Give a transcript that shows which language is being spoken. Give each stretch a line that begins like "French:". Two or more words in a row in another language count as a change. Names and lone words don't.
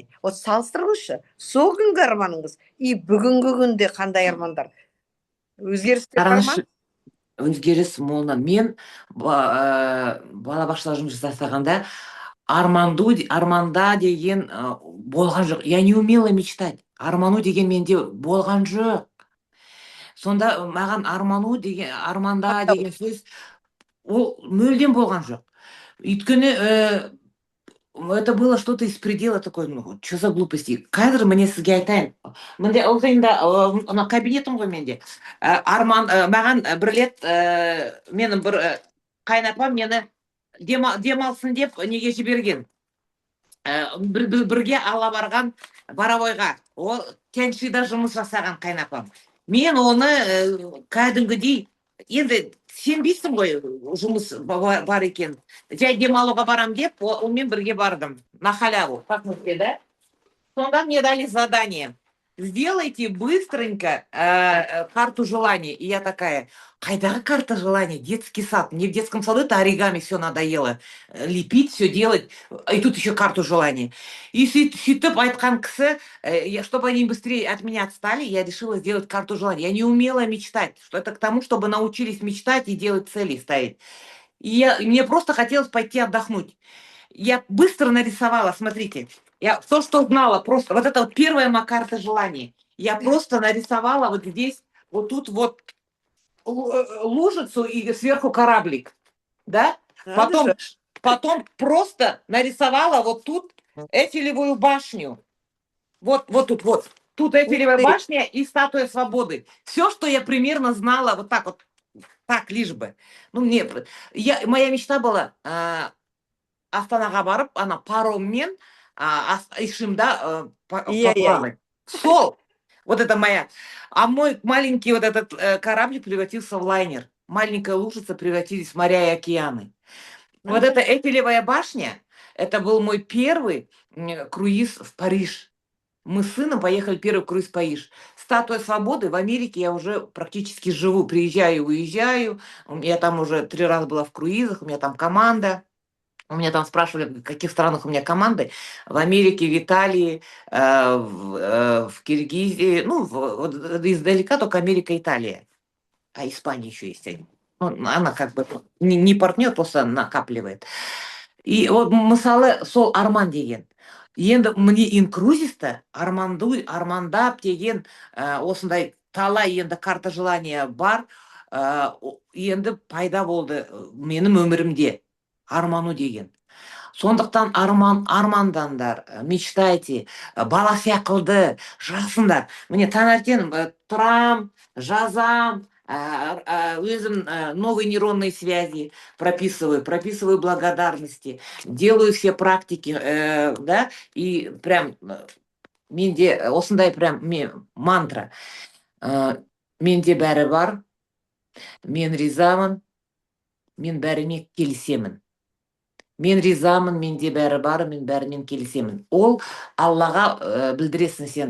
Kazakh: Вот салыстырыңызшы, сол күнгі арманыңыз и бүгінгі күнде қандай армандар? Өзгерістер бар ма? Өзгеріс молынан. Мен балабақшада жұмыс жасағанда арманда деген болған жоқ.
Russian: Я не умела мечтать.
Kazakh: Арману деген менде болған жоқ. Сонда маған арманда деген сөз ол мүлдем болған жоқ.
Russian: Өйткені это было что-то из предела такой, ну, что за глупости.
Kazakh: Қазір міне сізге айтайын. Менде ылғайында кабинетім ғой менде. Маған бір рет менің бір қайнапам мені демалсын деп неге жіберген. Бірге ала барған Боровойға. Ол Тяньшида жұмыс жасаған қайнапам. Мен оны кәдімгідей, енді сенбейсің ғой, жұмыс бар екен. Жай демалуға барам деп, онымен бірге бардым.
Russian: На халяву. Да? Сонда мне дали задание. Сделайте быстренько карту желаний. И я такая, қайдағы карта желаний? Детский сад. Мне в детском саду это оригами все надоело. Лепить, все делать. И тут еще карту желаний.
Kazakh: И сөйтіп айтқан кісі,
Russian: чтобы они быстрее от меня отстали, я решила сделать карту желаний. Я не умела мечтать. Что это к тому, чтобы научились мечтать и делать цели ставить. И мне просто хотелось пойти отдохнуть. Я быстро нарисовала, смотрите. Я то, что знала, просто вот это вот первая моя карта желаний. Я просто нарисовала вот здесь, вот тут вот лужицу и сверху кораблик, да? Потом просто нарисовала вот тут Эйфелевую башню. Вот тут вот. Тут Эйфелевая башня и статуя свободы. Все, что я примерно знала, вот так лишь бы. Ну, моя мечта была
Kazakh: Астанаға барып, ана пароммен Ишимда поплавать. Сол!
Russian: Вот это моя. А мой маленький вот этот корабль превратился в лайнер. Маленькая лужица превратились в моря и океаны. Вот эта Эйфелевая башня, это был мой первый круиз в Париж. мы с сыном поехали первый круиз в Париж. Статуя свободы в Америке я уже практически живу, приезжаю, уезжаю. Я там уже 3 раза была в круизах, у меня там команда. У меня там спрашивали, в каких странах у меня команды. В Америке, в Италии, в Киргизии. Ну, вот издалека только Америка, Италия. А Испания еще есть. Ну, она как бы не партнер, просто накапливает.
Kazakh: И вот мысалы сол арман деген. Енді міне инкрузиста армандап деген осындай талай енді
Russian: карта желания
Kazakh: бар. Енді пайда болды менің өмірімде арману деген. Сондықтан армандандар, мечтайте, бала сияқылды жасындар. Міне таңертең тұрам, жазам, өзім
Russian: новые нейронные связи прописываю благодарности, делаю все практики, да, и прям
Kazakh: менде осындай
Russian: прям мантра.
Kazakh: Менде бәрі бар, мен ризамын, мен бәріне келісемін. Мен ризамын, менде бәрі бар, мен бәрімен келісемін. Ол Аллаға білдіресің сен.